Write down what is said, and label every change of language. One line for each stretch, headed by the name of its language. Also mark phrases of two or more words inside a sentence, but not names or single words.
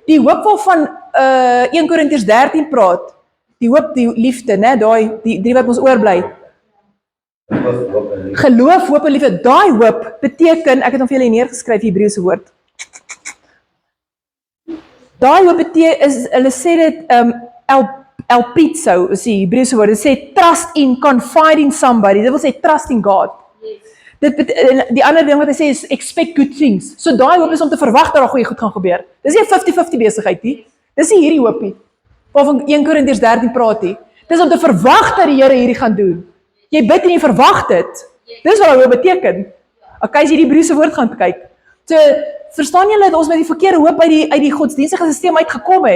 Afrikaans: Die hoop waarvan 1 Korintiërs 13 praat, die hoop, die liefde, né, daai die drie wat ons oorbly. Geloof, hoop en liefde. Daai hoop beteken, ek het hom vir julle neergeskryf, Hebreëse woord. Daai hoop beteken, hulle sê dit elpizo, is die Hebreëse woord. Dit sê
English: trust in, confide in somebody.
Afrikaans: Dit wil sê
English: trust in God.
Afrikaans: Die ander ding wat hy sê is
English: expect good things.
Afrikaans: So daai hoop is om te verwag dat daar goeie goed gaan gebeur. Dis nie 'n 50-50 besigheid nie. Dis nie hierdie hoop nie. Waarvan 1 Korintiërs 13 praat nie. Dis om te verwag dat die Here hierdie gaan doen. Jy bid en jy verwag dit. Dis wat hoop beteken. Okay, as jy die Hebreëse woord gaan kyk. So, verstaan julle dat ons met die verkeerde hoop uit die godsdienstige stelsel uitgekom het?